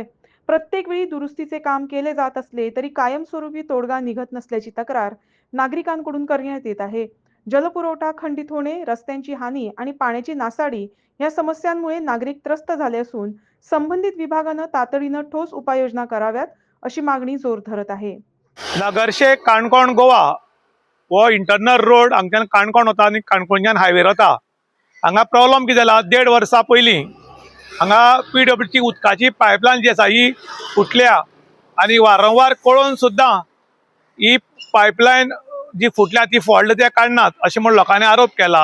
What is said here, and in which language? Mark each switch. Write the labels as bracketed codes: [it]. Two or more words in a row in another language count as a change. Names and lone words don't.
[mr] प्रत्येक वेळी दुरुस्तीचे काम केले जात असले तरी कायमस्वरूपी तोडगा निघत नसल्याची तक्रार नागरिकांकडून करण्यात येत आहे. जलपुरवठा खंडित होणे, रस्त्यांची हानी आणि पाण्याची नासाडी या समस्यांमुळे नागरिक त्रस्त झाले असून संबंधित विभागानं तातडीनं ठोस उपाययोजना कराव्यात अशी मागणी जोर धरत आहे. [kok] नगरशे काणकोण गोवा वो इंटरनल रोड हांगच्यान काणकोण वता आनी काणकोणच्यान हायवेर वता. हांगा प्रॉब्लम कितें जाला, 1.5 वर्सां पयलीं हांगा PWC उदकाची पायपलायन जी आसा ही फुटल्या आनी वारंवार कळोवन सुद्दां ही पायपलायन जी फुटल्या ती फॉल्ट ते काडनात अशें म्हूण लोकांनी आरोप केला.